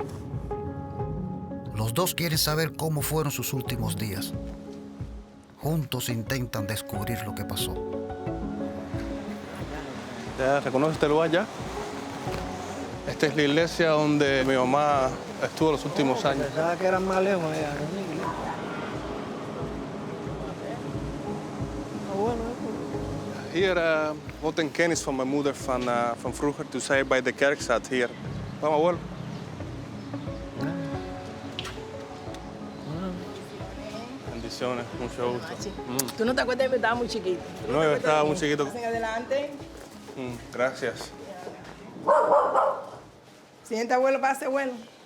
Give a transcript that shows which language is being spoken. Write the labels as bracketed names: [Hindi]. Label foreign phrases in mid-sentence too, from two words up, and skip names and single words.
[Spanish] Los dos quieren saber cómo fueron sus últimos días. Juntos intentan descubrir lo que pasó. ¿Ya reconoces este lugar ya? Esta es la iglesia donde mi mamá estuvo los últimos años. Pensaba que eran más lejos. [Dutch] Hier wordt een kennis van mijn moeder van vroeger, toen zij bij de kerk zat hier. [Spanish] Vamos, abuelo. Bendiciones, mucho gusto. ¿Tú no te acuerdas que estaba muy chiquito? No, yo estaba muy chiquito. Pasen adelante. Gracias. Siente, abuelo, pase, abuelo.